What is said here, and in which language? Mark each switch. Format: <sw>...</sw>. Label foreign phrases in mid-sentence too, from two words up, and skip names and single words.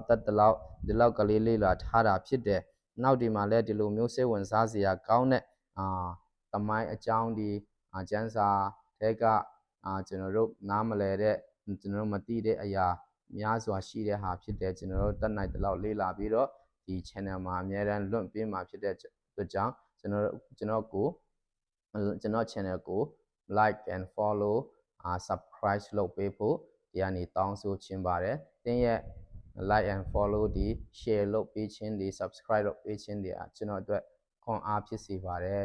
<my>တတ်တလောက်ဒီလောက်ကလေးလေ့လာထားတာဖြစ်တယ်နောက်ဒီမှာလည်းဒီလိုမျိုးစေဝန်စားစရာကောင်းတဲ့သမိုင်းအကြောင်းဒီကျန်းစာတဲကကျွန်တော်တို့နားမလဲတဲ့ကျွန်တော်တို့မသိတဲ့အရာများစွာရှိတဲ့ဟာဖြစ်တယ်ကျွန်တော်တို့တတ်နိုင်တဲ့လောက်လေ့လာပြီးတော့ဒီ channel မှာအများအားလွတ်ပေးမှာဖြစ်တဲ့အတွက်ကြောင့်ကျွန် တော် channel ကို</my> <en>like and follow subscribe</en> <my>လုပ်ပေးဖို့ဒီကနေတောင်းဆိုချင်ပါတယ်တင်းရဲ့</my> <en>like and follow</en> <my>ဒီ share လုပ်ပေးခြင်းဒီ subscribe လုပ်ပေးခြင်းဒီကျွန်တော်အတွက်ခွန်အားဖြစ်စေပါတယ်</my>